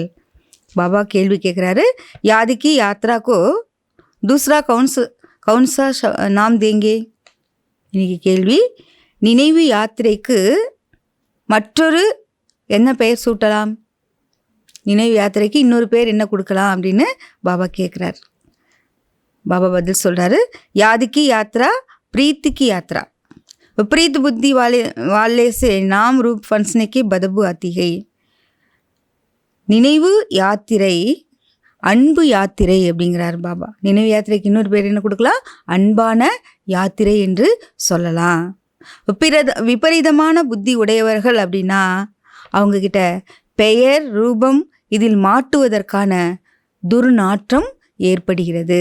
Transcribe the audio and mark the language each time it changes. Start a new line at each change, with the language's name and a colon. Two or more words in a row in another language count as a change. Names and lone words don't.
Tamil: பாபா கேள்வி கேட்குறாரு,
Hindi: याद की यात्रा को दूसरा कौन सा नाम देंगे.
Tamil: இன்னைக்கு கேள்வி, நினைவு யாத்திரைக்கு மற்றொரு என்ன பெயர் சூட்டலாம்? நினைவு யாத்திரைக்கு இன்னொரு பேர் என்ன கொடுக்கலாம் அப்படின்னு பாபா கேட்குறார். பாபா பதில் சொல்கிறாரு,
Hindi: याद की यात्रा प्रीति यात्रा विपरीत बुद्धि वाले से नाम रूप फंसने की बदबू आती है.
Tamil: நினைவு யாத்திரை அன்பு யாத்திரை அப்படிங்கிறார் பாபா. நினைவு யாத்திரைக்கு இன்னொரு பேர் என்ன கொடுக்கலாம்? அன்பான யாத்திரை என்று சொல்லலாம். விபரீதமான புத்தி உடையவர்கள் அப்படின்னா அவங்கக்கிட்ட பெயர் ரூபம் இதில் மாட்டுவதற்கான துர்நாற்றம் ஏற்படுகிறது.